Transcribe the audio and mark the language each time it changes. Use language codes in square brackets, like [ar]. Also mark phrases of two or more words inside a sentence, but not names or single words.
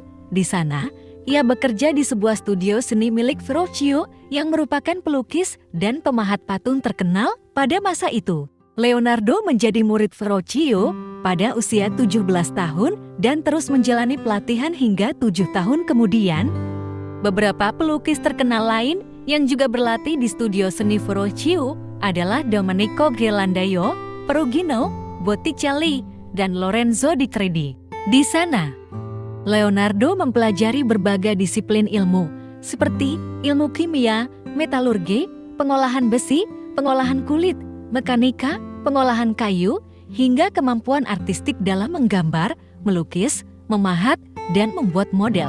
[id] Di sana, ia bekerja di sebuah studio seni milik Verrocchio yang merupakan pelukis dan pemahat patung terkenal pada masa itu. Leonardo menjadi murid Verrocchio pada usia 17 tahun dan terus menjalani pelatihan hingga 7 tahun kemudian. Beberapa pelukis terkenal lain yang juga berlatih di studio seni Verrocchio adalah Domenico Ghirlandaio, Perugino, Botticelli, dan Lorenzo di Credi. Di sana, Leonardo mempelajari berbagai disiplin ilmu, seperti ilmu kimia, metalurgi, pengolahan besi, pengolahan kulit, mekanika, pengolahan kayu, hingga kemampuan artistik dalam menggambar, melukis, memahat, dan membuat model.